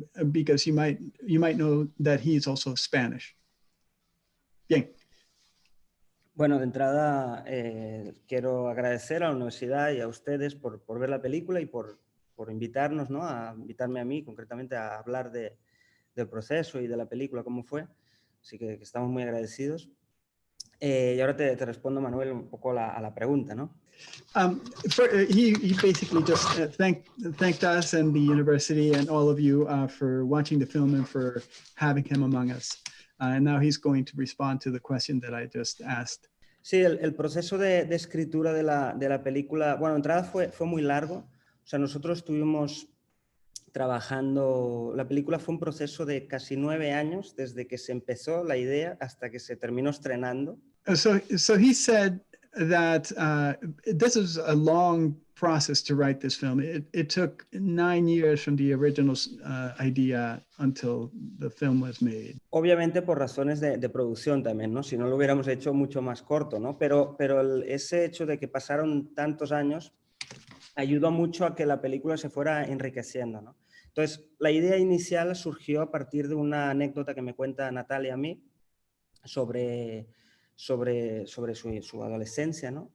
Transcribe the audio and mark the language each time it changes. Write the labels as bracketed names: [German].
[English] Because you might know that he is also Spanish. [Spanish] Bien. Bueno, de entrada quiero agradecer a la universidad y a ustedes por ver la película y por invitarnos, ¿no? A invitarme a mí concretamente a hablar del proceso y de la película, cómo fue. Así que estamos muy agradecidos. Y ahora te respondo, Manuel, un poco a la pregunta, ¿no? [English] He basically just thanked us and the university and all of you for watching the film and for having him among us. And now he's going to respond to the question that I just asked. [Spanish] Sí, el proceso de escritura de la película, bueno, en entrada fue muy largo. O sea, nosotros estuvimos trabajando, la película fue un proceso de casi 9 años, desde que se empezó la idea hasta que se terminó estrenando. [English] So he said that this is a long process to write this film. It took 9 years from the original idea until the film was made. [Spanish] Obviamente por razones de producción también, ¿no? Si no lo hubiéramos hecho mucho más corto, ¿no? Pero ese hecho de que pasaron tantos años ayudó mucho a que la película se fuera enriqueciendo, ¿no? Entonces, la idea inicial surgió a partir de una anécdota que me cuenta Natalia a mí sobre su adolescencia, ¿no?